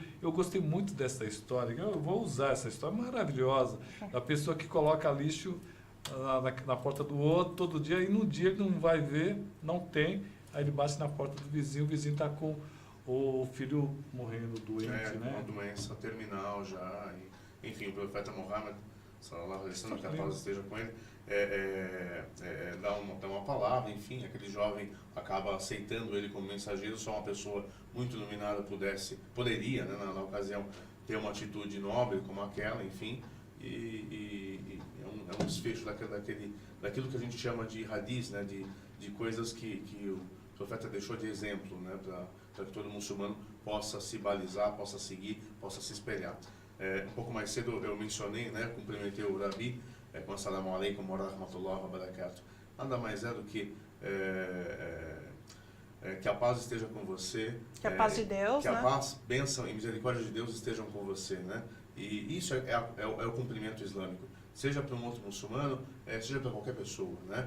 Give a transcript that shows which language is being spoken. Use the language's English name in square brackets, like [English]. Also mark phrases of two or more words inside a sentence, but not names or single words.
[Portuguese] Eu gostei muito dessa história, eu vou usar essa história maravilhosa, da pessoa que coloca lixo na porta do outro todo dia, e no dia ele não vai ver, não tem, aí ele bate na porta do vizinho, o vizinho está com o filho morrendo doente, né? Uma doença terminal já. Enfim, o profeta Muhammad, [Arabic] صلى الله عليه وسلم, [Portuguese] que a paz esteja com ele, dá uma palavra, enfim, aquele jovem acaba aceitando ele como mensageiro, só uma pessoa muito iluminada poderia, né, na ocasião, ter uma atitude nobre como aquela, enfim, e é um desfecho daquilo que a gente chama de hadith, né, de coisas que o profeta deixou de exemplo, né, para que todo muçulmano possa se balizar, possa seguir, possa se espelhar. Um pouco mais cedo eu mencionei, né, cumprimentei o Rabi com [Arabic] السلام عليكم ورحمة الله وبركاته. [Portuguese] Nada mais é do que a paz esteja com você. Que a paz de Deus, que né? a paz, bênção e misericórdia de Deus estejam com você, né? E isso é o cumprimento islâmico. Seja para um outro muçulmano, seja para qualquer pessoa, né?